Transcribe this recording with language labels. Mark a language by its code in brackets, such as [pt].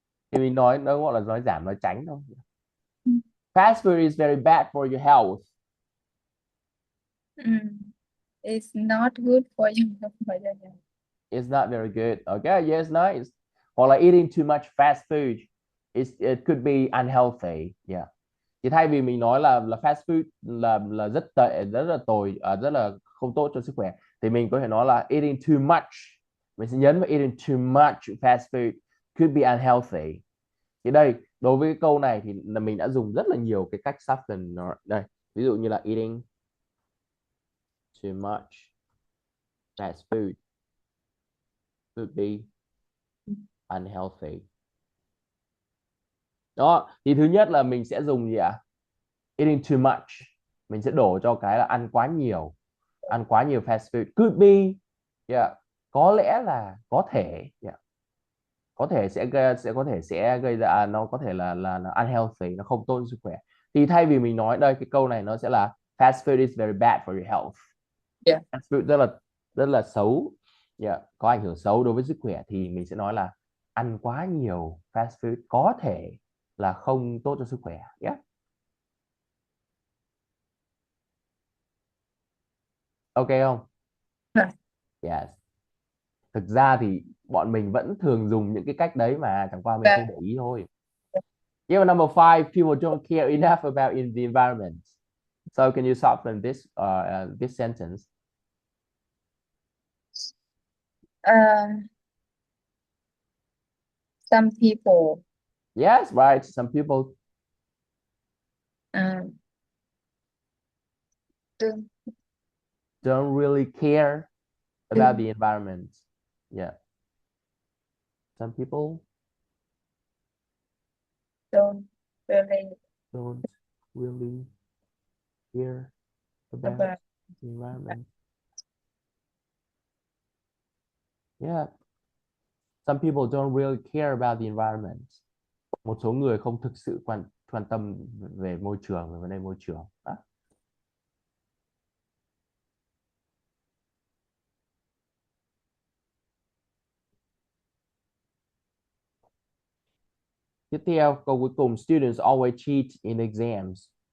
[vi] Thì mình nói nó gọi là nói giảm nói tránh thôi. [en] Fast food is very bad for your health. It's not good for you. It's not very good. Okay, yes, nice. [vi] Hoặc là [en] eating too much fast food, it could be unhealthy. Yeah. [vi] Thì thay vì mình nói là fast food là rất tệ, rất là tồi, rất là không tốt cho sức khỏe, thì mình có thể nói là [en] eating too much. [vi] Mình sẽ nhấn vào [en] eating too much fast food could be unhealthy. [vi] Thì đây, đối với cái câu này thì là mình đã dùng rất là nhiều cái cách soften nó đây. Ví dụ như là [en] eating too much fast food could be unhealthy. [vi] Đó, thì thứ nhất là mình sẽ dùng gì ạ? [en] Eating too much. [vi] Mình sẽ đổ cho cái là ăn quá nhiều. Ăn quá nhiều fast food. [en] Could be. [vi] Yeah. Có lẽ là có thể. Yeah. Có thể sẽ gây ra, nó có thể là unhealthy, nó không tốt cho sức khỏe. Thì thay vì mình nói đây, cái câu này nó sẽ là [en] fast food is very bad for your health. Yeah. [vi] Fast food rất là xấu. Yeah. Có ảnh hưởng xấu đối với sức khỏe, thì mình sẽ nói là ăn quá nhiều fast food có thể là không tốt cho sức khỏe. Yeah. Ok không? Yes. Thực ra thì bọn mình vẫn thường dùng những cái cách đấy mà, chẳng qua mình không để ý thôi. [en] Yeah, number 5, people don't care enough about the environment. So can you soften this sentence? Some people. Yes, right. Some people don't really care about the environment. Yeah. Some people don't really care about the environment. Yeah. Some people don't really care about the environment. [vi] Một số người không thực sự quan tâm về môi trường, về vấn đề môi trường. Đó. Tiếp theo, câu cuối cùng, [en] students always cheat in exams.